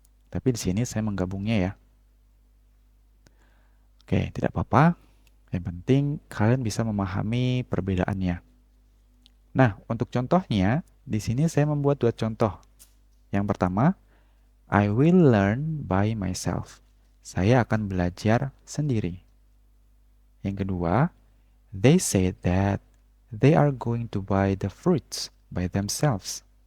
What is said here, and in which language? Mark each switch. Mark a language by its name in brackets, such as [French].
[Indonesian] Tapi di sini saya menggabungnya ya. Oke, tidak apa-apa. Yang penting kalian bisa memahami perbedaannya. Nah, untuk contohnya, di sini saya membuat dua contoh. Yang pertama, [English] I will learn by myself. [Indonesian] Saya akan belajar sendiri. Yang kedua, [English] they said that they are going to buy the fruits by themselves.